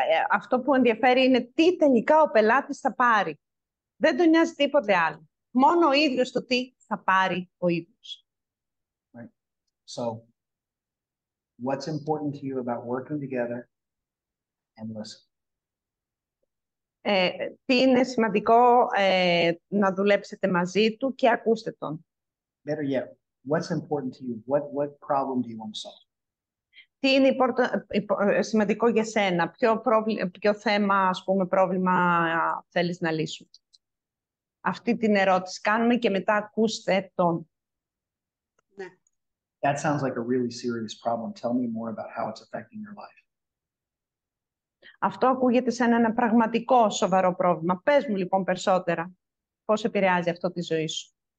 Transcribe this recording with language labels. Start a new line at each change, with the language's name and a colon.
Greek: Αυτό που ενδιαφέρει είναι τι τελικά ο πελάτης θα πάρει. Δεν τον νοιάζει τίποτε άλλο. Μόνο ο ίδιος το τι θα πάρει ο ίδιος.
English: Right. So, what's important to you about working together and listen?
Greek: Τι είναι σημαντικό να δουλέψετε μαζί του και ακούστε τον.
English: Better yet, what's important to you? What problem do you want to solve?
Greek: Τι είναι σημαντικό για σένα, ποιο θέμα, ας πούμε, πρόβλημα θέλεις να λύσουν. Αυτή την ερώτηση κάνουμε και μετά ακούστε τον. Ναι.
English: That sounds like a really serious problem. Tell me more about how it's affecting your life.
Greek: Αυτό ακούγεται σαν ένα πραγματικό σοβαρό πρόβλημα. Πες μου λοιπόν περισσότερα. Πώς επηρεάζει αυτό τη ζωή σου.